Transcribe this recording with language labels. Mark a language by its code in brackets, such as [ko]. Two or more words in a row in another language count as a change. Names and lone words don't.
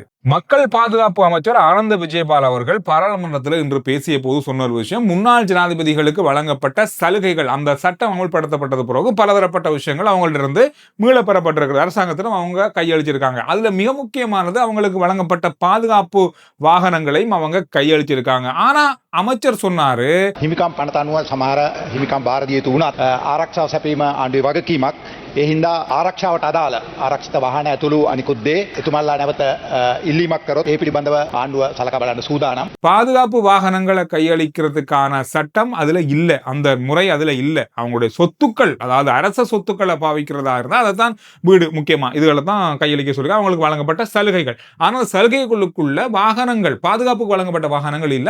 [ta] மக்கள் பாதுகாப்பு அமைச்சர் ஆனந்த விஜயபால் அவர்கள் பாராளுமன்றத்தில் இன்று பேசிய போது சொன்ன ஒரு விஷயம், முன்னாள் ஜனாதிபதிகளுக்கு வழங்கப்பட்ட சலுகைகள் அந்த சட்டம் அமல்படுத்தப்பட்டது பிறகு பலதரப்பட்ட விஷயங்கள் அவங்கள்ட்ட இருந்து மீளப்பெறப்பட்டிருக்கிறது. அரசாங்கத்திலும் அவங்க கையளிச்சிருக்காங்க. அதுல மிக முக்கியமானது அவங்களுக்கு வழங்கப்பட்ட பாதுகாப்பு வாகனங்களையும் அவங்க கையளிச்சிருக்காங்க. ஆனா அமைச்சர் சொன்னாரு, [si] හිමිකම් පනත අනුව සමහර හිමිකම් භාර දිය යුතු වුණත් ආරක්ෂාව සැපීම ආණ්ඩුවේ වගකීමක්. ඒ හින්දා ආරක්ෂාවට අදාළ ආරක්ෂිත වාහන ඇතුළු අනිකුත් දේ එතුමන්ලා නැවත ඉල්ලීමක් කරොත් ඒ පිළිබඳව ආණ්ඩුව සලකා බලන්න සූදානම්. [ta] பாதுகாப்பு வாகனங்களை கையளிக்கிறதுக்கான சட்டம் அதுல இல்ல. அந்த முறை அதுல இல்ல. அவங்களுடைய சொத்துக்கள், அதாவது அரச சொத்துக்களை பாவிக்கிறதா இருந்தா அதைத்தான் வீடு முக்கியமா இதுகளை தான் கையளிக்க சொல்லி அவங்களுக்கு வழங்கப்பட்ட சலுகைகள். ஆனால் சலுகைகளுக்குள்ள வாகனங்கள், பாதுகாப்புக்கு வழங்கப்பட்ட வாகனங்கள் இல்லை.